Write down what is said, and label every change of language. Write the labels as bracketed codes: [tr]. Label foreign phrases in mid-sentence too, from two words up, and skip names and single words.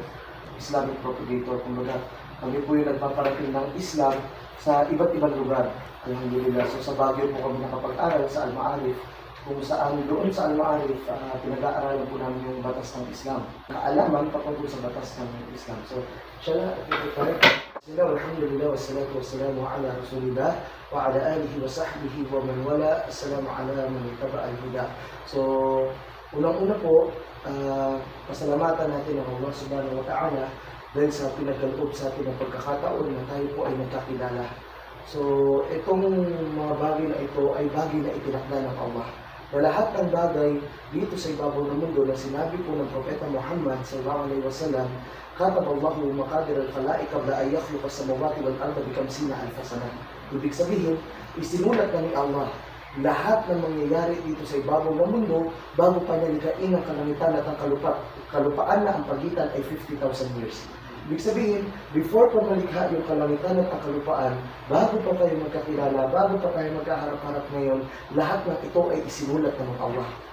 [en] Islamic propagator, [tl] kumbaga. Kami po yung nagpaparating ng Islam sa iba't ibang lugar. Alhamdulillah. So sa Baguio po kami nakapag-aral sa Al-Ma'arif, kung saan doon sa Al-Ma'arif, pinag-aaralan po namin yung batas ng Islam. Kaalaman patungkol sa batas ng Islam. So, [ar] إن شاء الله، الحمد لله، والصلاة والسلام على رسول الله وعلى آله وصحبه ومن والاه. السلام على من اتبع الهدى. [tl] So, unang-una po, pasalamatan natin ang [ar] الله سبحانه وتعالى [tl] dahil sa pinagkaloob sa atin ng pagkakataon na tayo po ay nagkakilala. So, itong mga bagay na ito ay bagay na itinakda ng Allah. Na lahat ng bagay dito sa ibabaw ng mundo na sinabi po ng Propeta Muhammad [ar] صلى الله عليه وسلم, كتب الله مقادير الخلائق قبل أن يخلق السماوات والأرض ب 50,000 سنة. [tl] Ibig sabihin, isinulat na ni Allah lahat ng mangyayari dito sa ibabaw ng mundo bago pa niya likhain ang kalangitan at ang kalupaan na ang pagitan ay 50,000 years. Ibig sabihin, before pa malikha yung kalangitan at ang kalupaan, bago pa tayo magkakilala, bago pa tayo magkaharap-harap ngayon, lahat ng ito ay isinulat ng Allah.